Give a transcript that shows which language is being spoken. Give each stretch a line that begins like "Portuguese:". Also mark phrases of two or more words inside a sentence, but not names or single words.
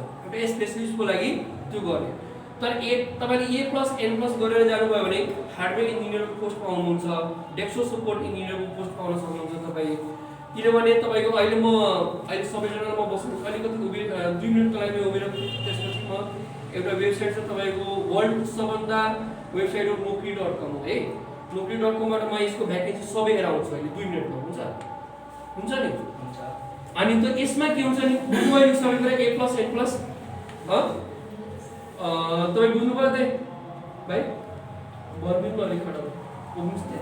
Nepali: एउटा स्पेशलिस्टको लागि त्यो गर्ने। तर तपाईले A+N+ गरेर जानुभयो भने हार्डवेयर इन्जिनियरको पोस्ट पाउनुहुन्छ,
English: desktop support
Nepali: इन्जिनियरको पोस्ट पाउन सक्नुहुन्छ तपाईँ। किनभने तपाईको अहिले सबैजना म बस्नु अलिकति 2 मिनेटको लागि उभिएर त्यसपछि म एउटा वेबसाइट छ तपाईको वर्ल्ड सबभन्दा वेबसाइट हो naukri.com हो है। naukri.com बाट म यसको भ्याकेन्सी सबै हेरेर आउँछु अहिले 2 मिनेटमा हुन्छ नि। हुन्छ। अनि त यसमा के हुन्छ नि बुझ्नुभयो यो सबै कुरा A+N+ तपाईँ बुझ्नुभयो त भाइ बर्बिनमा अलि खडा पुग्नुस् त